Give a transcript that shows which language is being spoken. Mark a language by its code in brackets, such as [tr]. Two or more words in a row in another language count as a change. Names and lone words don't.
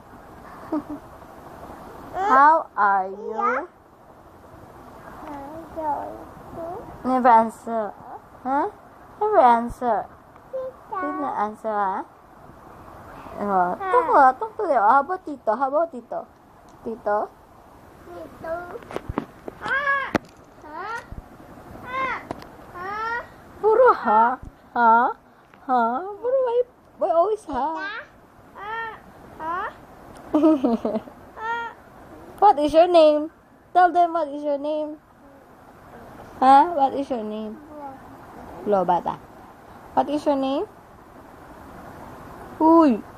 [en] How are you? Never answer. Huh? Never answer. Didn't answer, huh? Oh, talk to them. How about Tito? How about Tito? Tito? Tito. Puro ha? Ha? Ha? Puro why always ha? What is your name? Tell them what is your name. Huh? What is your name? Lo bata. What is your name? Uy.